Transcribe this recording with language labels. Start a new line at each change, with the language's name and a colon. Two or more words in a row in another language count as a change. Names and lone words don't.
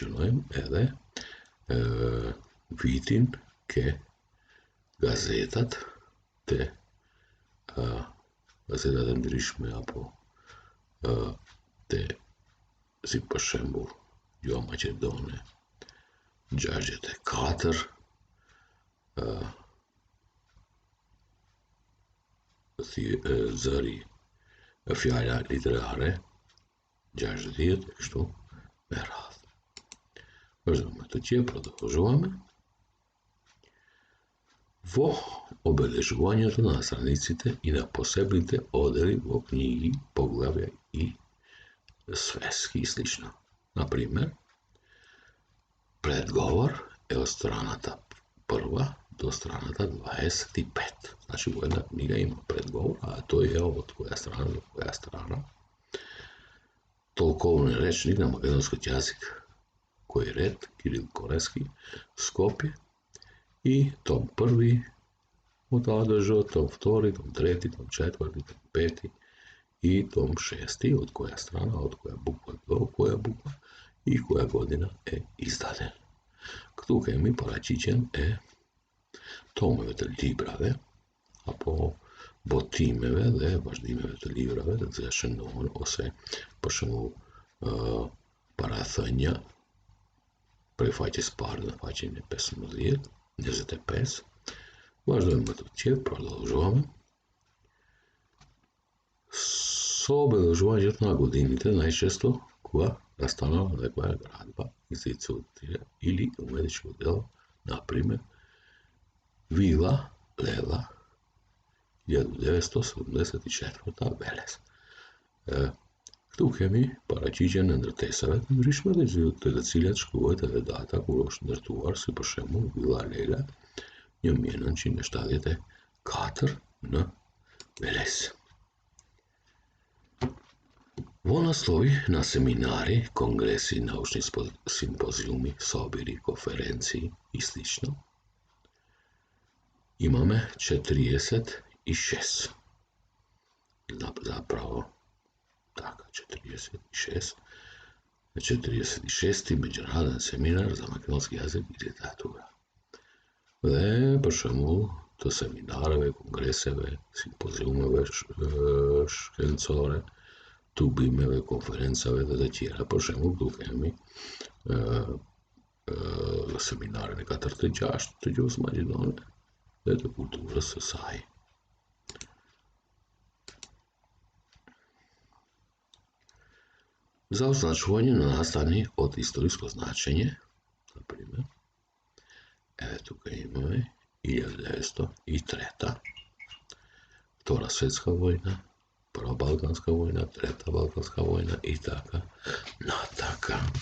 Albanian: Masandej i shënojmë edhe vitin ke gazetat të gazetat e ndryshme apo të si për shembull Gjoa Maqedone 64 zëri fjala literare 60 e kështu me radhë. Vazhdojmë të tjerë,
Macedonian: продолжаваме. Во обележувањето на страниците и на посебните одели во книги, поглавја и свески и слично. Например, предговор е од страната 1 до страната 25. Значи, во една книга има предговор, а тој е од која страна до која страна. Толковен речник на македонски јазик, кој ред, Кирил Колески, Скопје, и том 1 од А до Ж, том 2, том 3, том 4, том 5 и том 6 од која страна, од која буква до која буква и која година е издаден.
Albanian: Këtu kemi paraqitjen e tomeve të librave apo botimeve dhe vazhdimeve të librave të cilat shënohen ose për shembull parathënia prej faqes parë në faqen e 15, 25. Vazhdojmë më të tjerë,
Macedonian: продолжаваме. Со обележувањето на годините најчесто кога настанала некоја градба, институција или уметничко дело, например Вила Лела 1974 Велес.
Albanian: Këtu kemi paraqitjen e ndërtesave të ndryshme të cilat shkruhet edhe data kur është ndërtuar, si për shembull Villa Lela 1974 në Veles.
Macedonian: Во наслови на семинари, конгреси, научни симпозиуми, собири, конференции и слично имаме 46. Zapravo, така, 46. 46-ти меѓународен семинар за македонски јазик и литература.
Albanian: Dhe për shembull të seminareve, kongreseve, simpozиумeve shkencore, tubimeve, konferencave dhe të tjera. Për shembull, këtu kemi seminaren e 46 të gjuhës maqedone dhe të kulturës së saj.
Macedonian: За означување на настани од историско значење, например, еве тука имаме 1903, Втора светска војна, Прва Балканска војна, Трета Балканска војна и така натака.